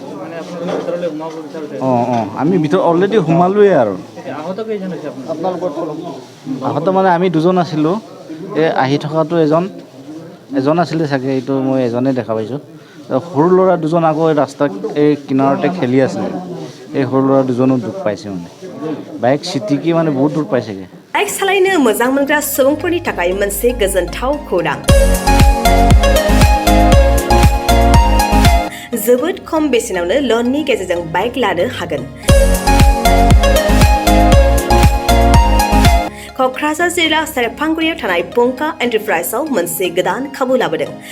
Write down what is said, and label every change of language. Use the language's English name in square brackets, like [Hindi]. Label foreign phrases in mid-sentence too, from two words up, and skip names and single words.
[Assamese] আমি ভিতৰত অলৰেডি সোমালোৱে আৰু আহত মানে আমি দুজন আছিলোঁ। এই আহি থকাটো এজন আছিলে চাগে, এইটো মই এজনেই দেখা পাইছোঁ। সৰু ল'ৰা দুজন আকৌ ৰাস্তাত এই কিনাৰতে খেলি আছিলে। এই সৰু ল'ৰা দুজনো দুখ পাইছে, মানে বাইক চিটিকি মানে বহুত দূৰ পাইছেগৈ। [Bodo] बाइक सालायनो मोजां मोनग्रा सुबुंफोरनि थाखाय मोनसे गोजोनथाव खौरां। जोबोद खम बेसेनावनो लननि गेजेरजों बाइक लानो हागोन। क'क्राझार जिल्ला सेरफांगुरियाव थानाय पंका एन्टारप्राइजआव मोनसे गोदान खाबु लाबोदों।